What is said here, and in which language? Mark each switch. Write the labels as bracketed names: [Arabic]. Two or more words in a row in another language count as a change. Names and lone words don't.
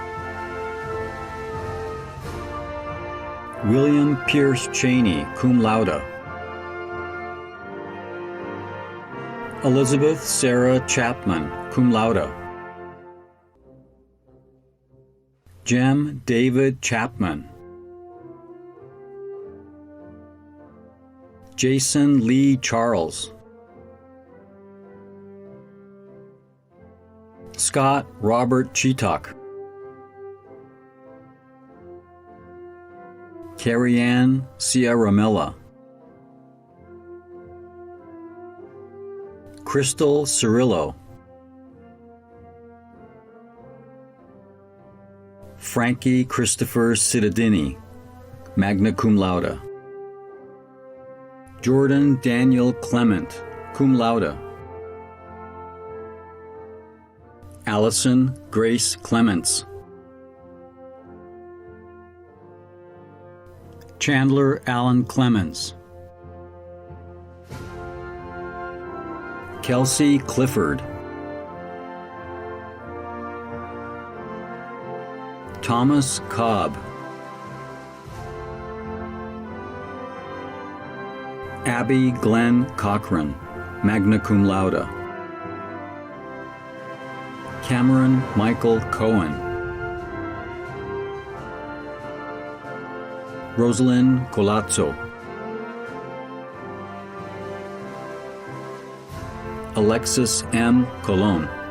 [English] William Pierce Cheney, [Latin] cum laude. [English] Elizabeth Sarah Chapman, [Latin] cum laude. [English] Jem David Chapman. Jason Lee Charles. Scott Robert Cheetuck. Carrie Ann Sierra Milla. Crystal Cirillo. Frankie Christopher Cittadini, [Latin] magna cum laude. [English] Jordan Daniel Clement, [Latin] cum laude. [English] Allison Grace Clements. Chandler Allen Clemens. Kelsey Clifford. Thomas Cobb. Abby Glenn Cochran, [Latin] magna cum laude. [English] Cameron Michael Cohen. Rosalind Colazzo. Alexis M. Colon.